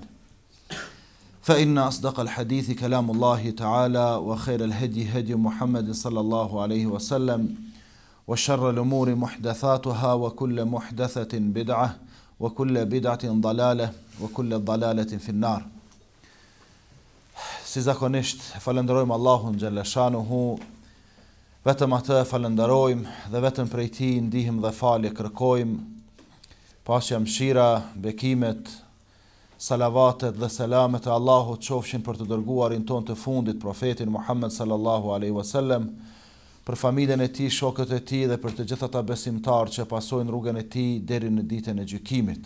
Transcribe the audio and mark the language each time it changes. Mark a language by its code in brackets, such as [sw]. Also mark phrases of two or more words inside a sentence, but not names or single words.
[ar] فإن أصدق الحديث كلام الله تعالى وخير الهدي هدي محمد صلى الله عليه وسلم وشر الأمور محدثاتها وكل محدثة بدعة وكل بدعة ضلالة وكل ضلالة في النار. [sq] Si zakonisht falenderojmë Allahun [ar] جل شأنه, [sq] vetëm atë falenderojmë dhe vetëm prej tij ndihmë dhe falje kërkojmë. Paqja, mëshira, bekimet, salavatet dhe selamet e Allahut qofshin për të dërguarin ton të fundit, profetin Muhammed [ar] صلى الله عليه وسلم, [sq] për familjen e tij, shokët e tij dhe për të gjithë ata besimtarë që pasojnë rrugën e tij deri në ditën e gjykimit.